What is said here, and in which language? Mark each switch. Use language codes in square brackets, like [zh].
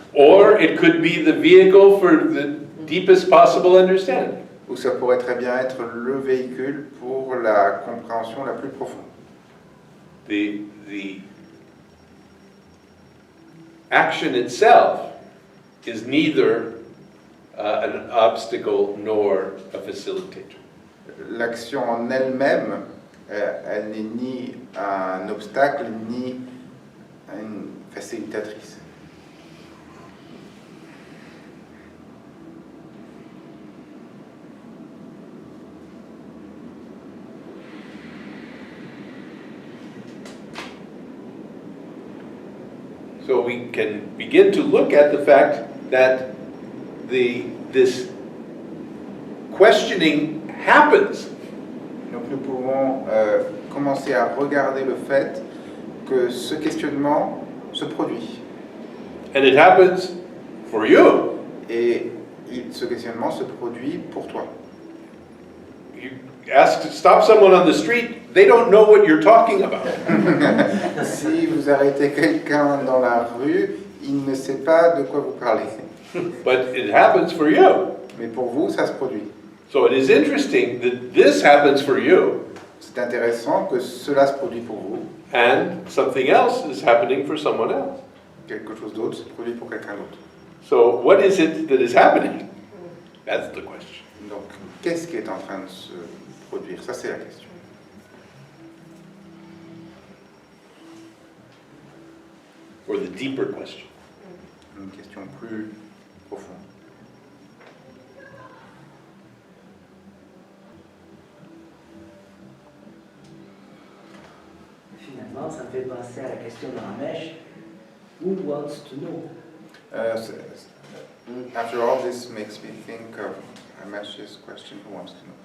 [en] Or it could be the vehicle for the deepest possible understanding. [fr] Ou ça pourrait très bien être le véhicule pour la compréhension la plus profonde. [en] The action itself is neither an obstacle nor a facilitator. [fr] L'action en elle-même, elle n'est ni un obstacle ni une facilitatrice. [en] So we can begin to look at the fact that this questioning happens. [fr] Donc nous pouvons commencer à regarder le fait que ce questionnement se produit. [en] And it happens for you. [fr] Et ce questionnement se produit pour toi. [en] You ask to stop someone on the street, they don't know what you're talking about. [fr] Si vous arrêtez quelqu'un dans la rue, il ne sait pas de quoi vous parlez. [en] But it happens for you. [fr] Mais pour vous, ça se produit. [en] So it is interesting that this happens for you. [fr] C'est c'est intéressant que cela se produit pour vous, [en] and something else is happening for someone else. [fr] quelque chose d'autre se produit pour quelqu'un d'autre. [en] So what is it that is happening? That's the question. [fr] Donc, qu'est-ce qui est en train de se produire? Ça, c'est la question. [en] Or the deeper question. [fr] Une question plus profonde. Finalement, ça me fait penser à la question de Ramesh. [en] Who wants to know? After all, this makes me think of Ramesh's question, who wants to know?